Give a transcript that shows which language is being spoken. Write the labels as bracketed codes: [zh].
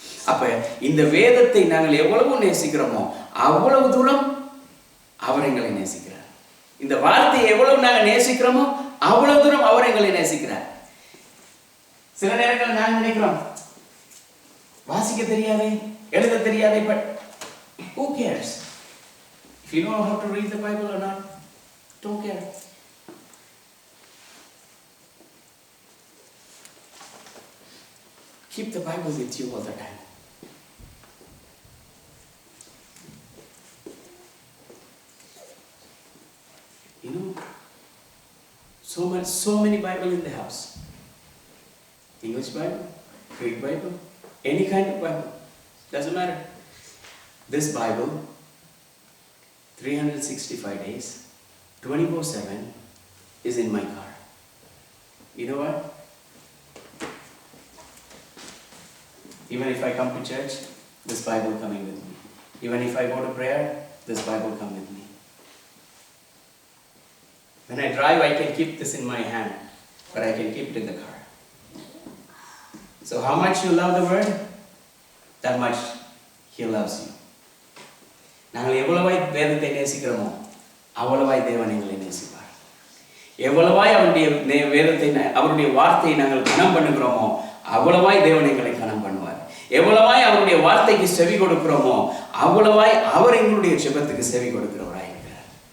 [ta] அப்ப இந்த வேதத்தை நாங்கள் எவ்வளவு நேசிக்கிறோமோ அவ்வளவு தூரம் அவர் எங்களை நேசிக்கிறார். இந்த வார்த்தையை எவ்வளவு நாங்கள் நேசிக்கிறோமோ அவ்வளவு தூரம் அவர் எங்களை நேசிக்கிறார். சில நேரங்கள் நாங்கள் நினைக்கிறோம், வாசிக்க தெரியாதே, எழுத தெரியாதே, [en] but who cares? If you know how to read the Bible or not, don't care. Keep the Bible with you all the time. You know, so many Bible in the house. English Bible, Greek Bible, any kind of Bible, doesn't matter. This Bible, 365 days, 24/7, is in my car. You know what? Even if I come to church, this Bible coming with me. Even if I go to prayer, this Bible come with me. When I drive, I can keep this in my hand, but I can keep it in the car. So how much you love the word, that much He loves you. [ta] நாங்கள் எவ்வளவாய் வேதத்தை நேசிக்கிறோமோ அவ்வளவாய் தேவன் எங்களை நேசிப்பார். எவ்வளவாய் அவருடைய வேதத்தை, அவருடைய வார்த்தையை நாங்கள் கனம் பண்ணுகிறோமோ அவ்வளவாய் தேவன் எங்களை கனம் பண்ணுவார். எவ்வளவாய் அவருடைய வார்த்தைக்கு செவி கொடுக்கிறோமோ அவ்வளவாய் அவர் எங்களுடைய ஜெபத்துக்கு செவி கொடுக்கிறவராய் இருக்கிறார்.